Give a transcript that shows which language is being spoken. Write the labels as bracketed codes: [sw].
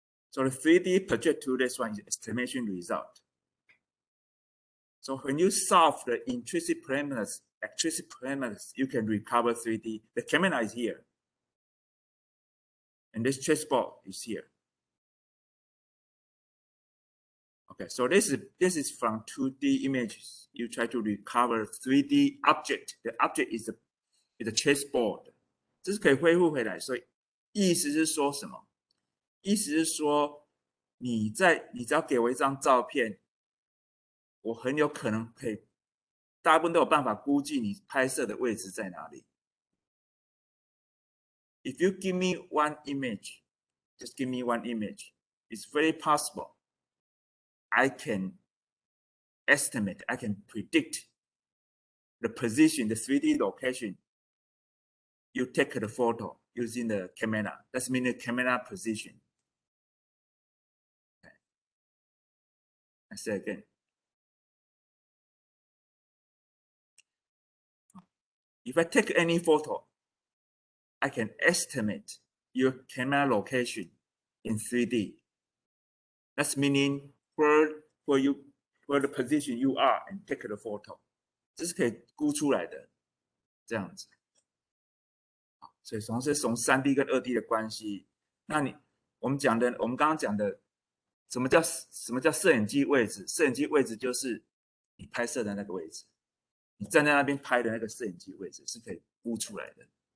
[en] So the 3D project to this one is estimation result. So when you solve the intrinsic parameters, extrinsic parameters, you can recover 3D. The camera is here. And this chessboard is here. Okay, so this is from 2D images. You try to recover 3D object. The object is a chessboard. [zh] 这是可以恢复回来。所以意思是说什么？意思是说你只要给我一张照片，我很有可能可以，大部分都有办法估计你拍摄的位置在哪里。 [en] If you give me one image, just give me one image. It's very possible. I can estimate, I can predict the position, the 3D location. You take the photo using the camera. That's mean the camera position. Okay. I say again. If I take any photo, I can estimate your camera location in 3D. That's meaning where the position you are and take the photo. [zh] 这是可以估出来的，这样子。所以从3D 跟2D 的关系，那我们刚刚讲的，什么叫摄影机位置？摄影机位置就是你拍摄的那个位置，你站在那边拍的那个摄影机位置是可以估出来的。